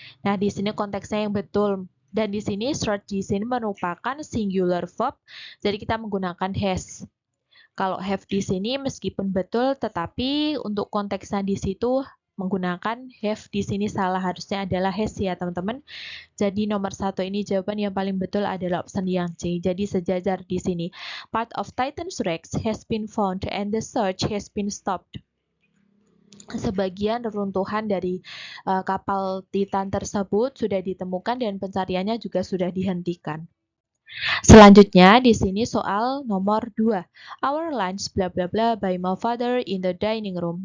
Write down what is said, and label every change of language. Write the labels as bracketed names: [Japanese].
[Indonesian] Nah, di sini konteksnya yang betul. Dan di sini search di sini merupakan singular verb, jadi kita menggunakan has. Kalau have di sini meskipun betul, tetapi untuk konteksnya di situ menggunakan have, di sini salah, harusnya adalah has ya teman-teman. Jadi nomor 1 ini jawaban yang paling betul adalah option yang C. Jadi sejajar di sini. [English] Part of Titan's wreck has been found and the search has been stopped. [Indonesian] Sebagian reruntuhan dari kapal Titan tersebut sudah ditemukan dan pencariannya juga sudah dihentikan. Selanjutnya di sini soal nomor 2. [English] Our lunch bla bla bla by my father in the dining room.